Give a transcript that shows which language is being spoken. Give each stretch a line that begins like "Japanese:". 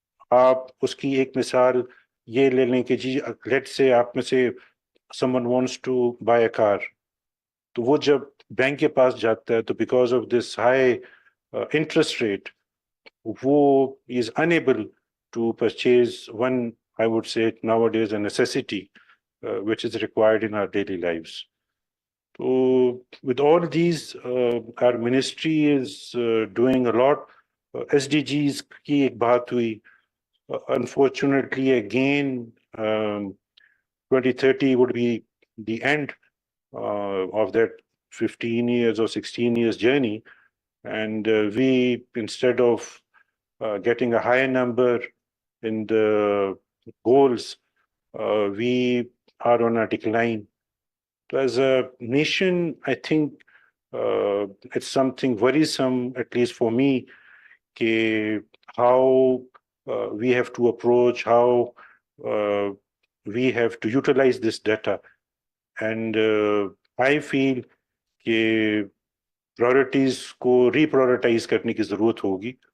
Urdu: آپ اس کی ایک مثال یہ لے لیں کہ جی لیٹ سے آپ میں سے
English: someone wants to buy a car
Urdu: تو وہ جب بینک کے پاس جاتا ہے تو
English: because of this high interest rate
Urdu: وہ
English: is unable to purchase one, I would say nowadays, a necessity which is required in our daily lives. So with all these, our ministry is doing a lot.
Urdu: SDGs کی ایک بات ہوئی.
English: Unfortunately, again, 2030 would be the end of that 15 years or 16 years journey. And we, instead of getting a higher number in the goals, we are on a decline. So as a nation, I think it's something worrisome, at least for me, how we have to approach, how we have to utilize this data. And I feel
Urdu: کہ priorities کو ری پرائورٹائز کرنے کی ضرورت ہوگی.